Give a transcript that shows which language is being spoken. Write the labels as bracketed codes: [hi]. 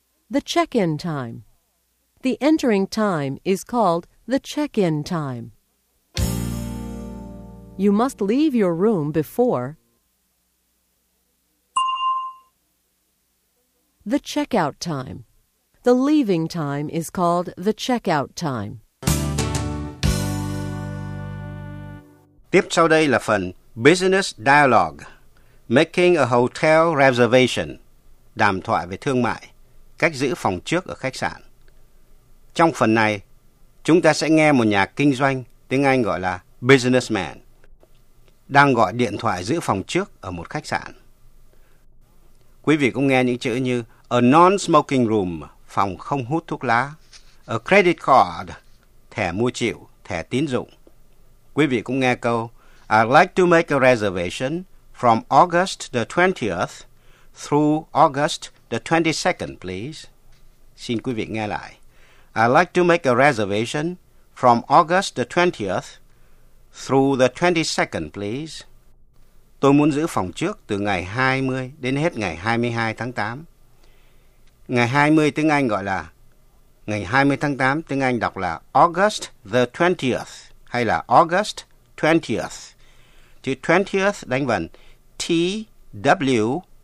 [en] The check-in time. The entering time is called the check-in time. You must leave your room before... The checkout time. The leaving time is called the checkout time. [vi] Tiếp sau đây là phần [en] Business Dialogue, Making a Hotel Reservation, [vi] đàm thoại về thương mại, cách giữ phòng trước ở khách sạn. Trong phần này, chúng ta sẽ nghe một nhà kinh doanh, tiếng Anh gọi là businessman, đang gọi điện thoại giữ phòng trước ở một khách sạn. Quý vị cũng nghe những chữ như [en] a non-smoking room, [vi] phòng không hút thuốc lá, [en] a credit card, [vi] thẻ mua chịu, thẻ tín dụng. Quý vị cũng nghe câu [en] I'd like to make a reservation from August the 20th through August the 22nd, please. [vi] Xin quý vị nghe lại. [en] I'd like to make a reservation from August the 20th through the 22nd, please. [vi] Tôi muốn giữ phòng trước từ ngày 20 đến hết ngày 22 tháng 8. Ngày 20 tiếng Anh gọi là ngày 20 tháng 8 tiếng Anh đọc là [en] August the 20th. [vi] Hay là [en] August 20th. [vi] Chữ 20th đánh vần T-W-E-N-T-I-E-T-H.